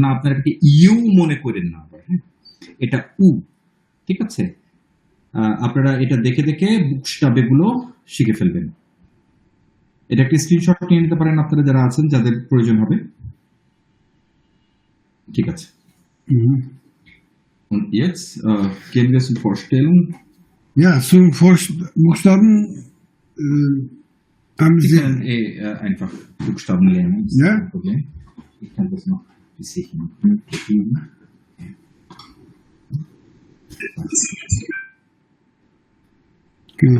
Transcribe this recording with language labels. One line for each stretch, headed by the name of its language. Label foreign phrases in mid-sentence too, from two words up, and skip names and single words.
Bangla: আপনারা এটাকে ইউ মনে করেন না, হ্যাঁ এটা উ, ঠিক আছে? আপনারা এটা দেখে দেখে বুকস্টাবে গুলো শিখে ফেলবেন। এটা একটা স্ক্রিনশট নিয়ে নিতে পারেন আপনারা যারা আছেন যাদের প্রয়োজন হবে। ঠিক আছে।
German: Und jetzt gehen wir zur Vorstellung. Ja, zum Buchstaben haben Sie Sie. können einfach Buchstaben lernen. Das ist Ja. kein Problem. Ich kann das noch besichern. Genau.